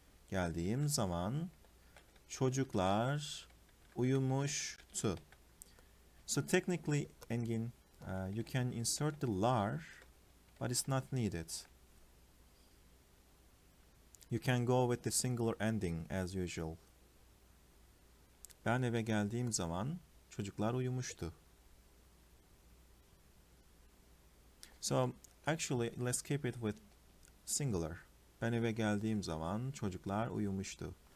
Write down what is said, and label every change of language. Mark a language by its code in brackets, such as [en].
[tr] Geldiğim zaman, çocuklar uyumuştu. [en] So technically, Engin, you can insert the lar, but it's not needed. You can go with the singular ending as usual. [tr] Ben eve geldiğim zaman çocuklar uyumuştu. [en] So actually, let's keep it with singular. [tr] Ben eve geldiğim zaman çocuklar uyumuştu.